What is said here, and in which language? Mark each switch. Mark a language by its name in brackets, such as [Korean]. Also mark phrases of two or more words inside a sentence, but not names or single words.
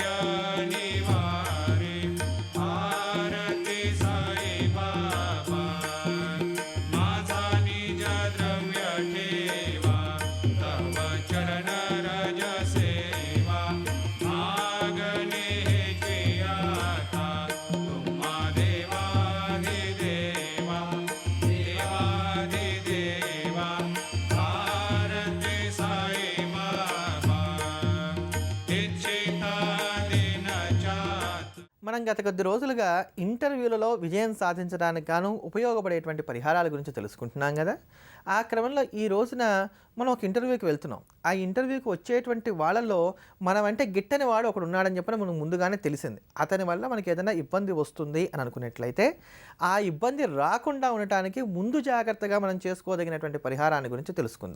[Marathi] निवारे आरती साई बाबा माझा निज द्रव्य ठेवा तव चरण रज सेवा मागणे हेची आता तुम्हा देवाधिदेवा देवाधिदेवा आरती साई बाबा इच्छिता दिनचात [Telugu] మనం గత కొద్ది రోజులుగా ఇంటర్వ్యూలలో విజయం సాధించడానికి గాను ఉపయోగపడేటువంటి పరిహారాల గురించి తెలుసుకుంటున్నాం కదా. ఆ క్రమంలో ఈ రోజున మనం ఒక ఇంటర్వ్యూకి వెళ్తున్నాం. ఆ ఇంటర్వ్యూకి వచ్చేటువంటి వాళ్ళల్లో మనం అంటే గిట్టని వాడు ఒకడు ఉన్నాడని చెప్పని మనకు ముందుగానే తెలిసింది. అతని వల్ల మనకి ఏదైనా ఇబ్బంది వస్తుంది అని అనుకున్నట్లయితే ఆ ఇబ్బంది రాకుండా ఉండటానికి ముందు జాగ్రత్తగా మనం చేసుకోదగినటువంటి పరిహారాన్ని గురించి తెలుసుకుందాం.